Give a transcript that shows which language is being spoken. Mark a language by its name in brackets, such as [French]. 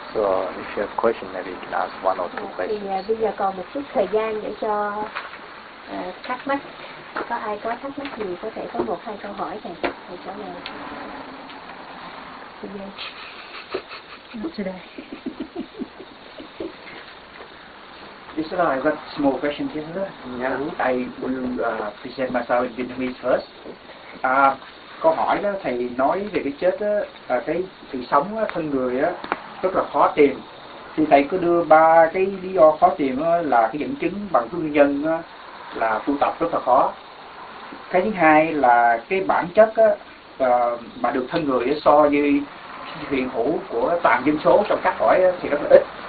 [English] So if you have questions, maybe you can ask one or two questions. [Vietnamese] Thì bây giờ còn một chút thời gian để cho thắc mắc. Có ai có thắc mắc gì có thể có 1-2 câu hỏi thầy trả lời. [English] Not today. Yes, sir, I got small question here, sir. Yeah, I will present myself in Vietnamese first. [Vietnamese] Câu hỏi đó thầy nói về cái chết đó, cái sự sống đó, thân người á rất là khó tìm. Thì thầy có đưa 3 cái lý do khó tìm đó, là cái dẫn chứng bằng cái nguyên nhân đó, là tu tập rất là khó. Cái thứ hai là cái bản chất á, mà được thân người đó, so với hiện hữu của toàn dân số trong các cõi thì rất là ít.